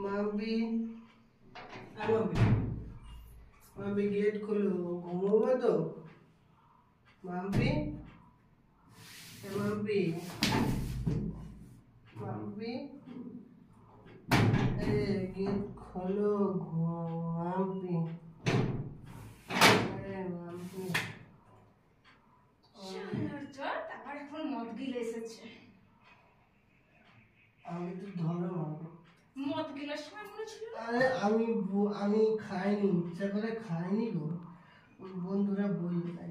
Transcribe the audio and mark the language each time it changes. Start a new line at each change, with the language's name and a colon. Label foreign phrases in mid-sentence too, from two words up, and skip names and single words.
Hindi: মাম্পি মাম্পি गेट खोलो घूमोगे तो माम्पी माम्पी माम्पी गेट खोलो माम्पी माम्पी
Bangla: তারপর এখন মদ গিলে এসেছে আমি তো ধরো মদ গিলার সময় মনে ছিল আরে আমি খাইনি ইচ্ছা করে খাইনি গো বন্ধুরা বলল তাই